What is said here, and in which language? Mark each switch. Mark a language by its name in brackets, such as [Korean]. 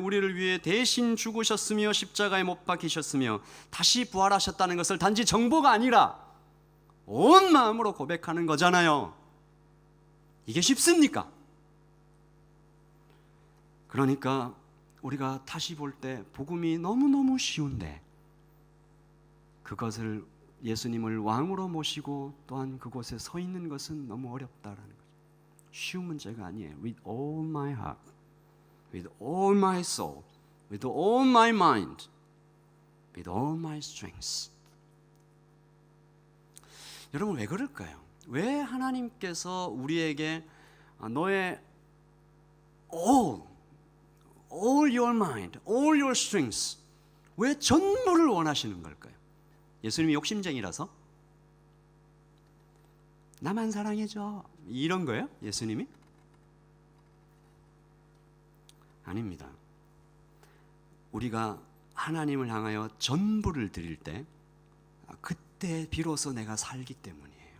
[Korean] 우리를 위해 대신 죽으셨으며 십자가에 못 박히셨으며 다시 부활하셨다는 것을 단지 정보가 아니라 온 마음으로 고백하는 거잖아요. 이게 쉽습니까? 그러니까 우리가 다시 볼 때 복음이 너무너무 쉬운데 그것을 예수님을 왕으로 모시고 또한 그곳에 서 있는 것은 너무 어렵다라는 거죠. 쉬운 문제가 아니에요. [English] With all my heart, with all my soul, with all my mind, with all my strength. [Korean] 여러분 왜 그럴까요? 왜 하나님께서 우리에게 너의 [English] all your mind, all your strength, [Korean] 왜 전부를 원하시는 걸까요? 예수님이 욕심쟁이라서? 나만 사랑해줘 이런 거예요? 예수님이? 아닙니다. 우리가 하나님을 향하여 전부를 드릴 때 그때 비로소 내가 살기 때문이에요.